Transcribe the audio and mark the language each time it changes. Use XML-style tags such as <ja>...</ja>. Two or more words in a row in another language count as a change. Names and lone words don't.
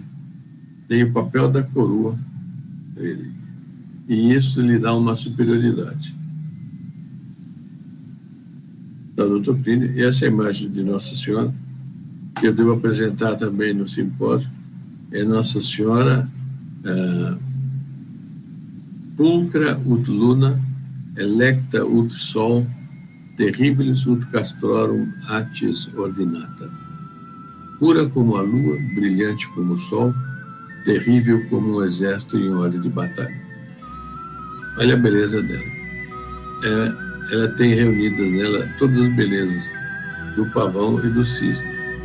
<pt>Tem o papel da coroa dele. E isso lhe dá uma superioridade. Da Dr. Plínio, e essa imagem de Nossa Senhora, que eu devo apresentar também no simpósio, é Nossa Senhora</pt> <la>pulcra ut luna, electa ut sol, terribilis ut castrorum atis ordinata.</la> <pt>Pura como a lua, brilhante como o sol, terrível como um exército em ordem de batalha. Olha a beleza dela. Ela tem reunidas nela todas as belezas do pavão e do cisne.</pt>